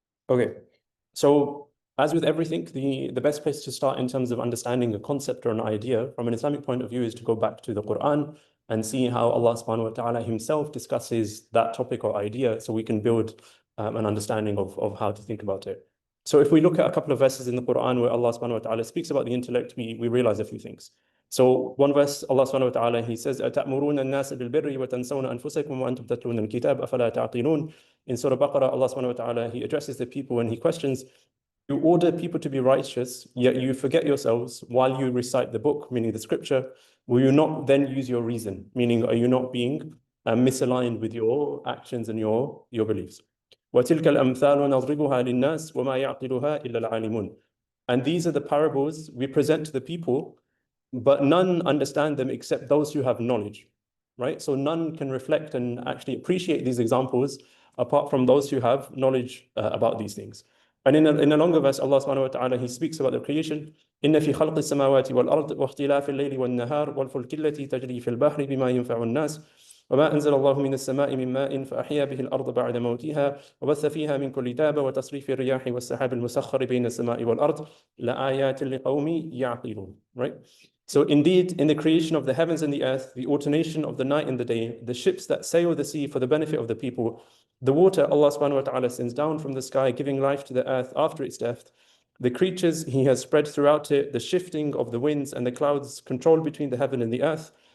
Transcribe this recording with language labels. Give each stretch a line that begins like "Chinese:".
English: Okay, so as with everything, the best place to start in terms of understanding a concept or an idea from an Islamic point of view is to go back to the Quran and see how Allah subhanahu wa ta'ala himself discusses that topic or idea, so we can build an understanding of how to think about it. So if we look at a couple of verses in the Quran where Allah subhanahu wa ta'ala speaks about the intellect, we realize a few things. So one verse, Allah subhanahu wa ta'ala, he says,
Arabic: أَتَأْمُرُونَ النَّاسَ بِالْبِرِّ وَتَنْسَوْنَ أَنفُسَكُمْ وَأَنْتُمْ تَتْلُونَ الْكِتَابَ أَفَلَا تَعْقِلُونَ.
English: In Surah Baqarah, Allah subhanahu wa ta'ala, he addresses the people and he questions, you order people to be righteous, yet you forget yourselves while you recite the book, meaning the scripture. Will you not then use your reason? Meaning, are you not being misaligned with your actions and your beliefs?
Arabic: وَتِلْكَ الْأَمْثَالُ نَضْرِبُهَا لِلنَّاسِ وَمَا يَعْقِلُهَا إِلَّا الْعَالِمُونَ.
English: And these are the parables we present to the people, but none understand them except those who have knowledge, right? So none can reflect and actually appreciate these examples apart from those who have knowledge about these things. And in a longer verse, Allah subhanahu wa ta'ala, he speaks about the creation.
Arabic: إِنَّ فِي خَلْقِ السَّمَاوَاتِ وَالْأَرْضِ وَاخْتِلَافِ اللَّيْلِ وَالنَّهَارِ وَالْفُلْكِ الَّتِي تَجْرِي فِي الْبَحْرِ بِمَا يَنْفَعُ النَّاسِ وما أنزل الله من السماء من ماء فأحيا به الأرض بعد موتها وبث فيها من كل دابة وتصريف الرياح والسحاب المسخر بين السماء والأرض لآيات لقوم يعقلون.
English: Right? So indeed, in the creation of the heavens and the earth, the alternation of the night and the day, the ships that sail the sea for the benefit of the people, the water Allah subhanahu wa ta'ala sends down from the sky, giving life to the earth after its death, the creatures he has spread throughout it, the shifting of the winds and the clouds, control between the heaven and the earth.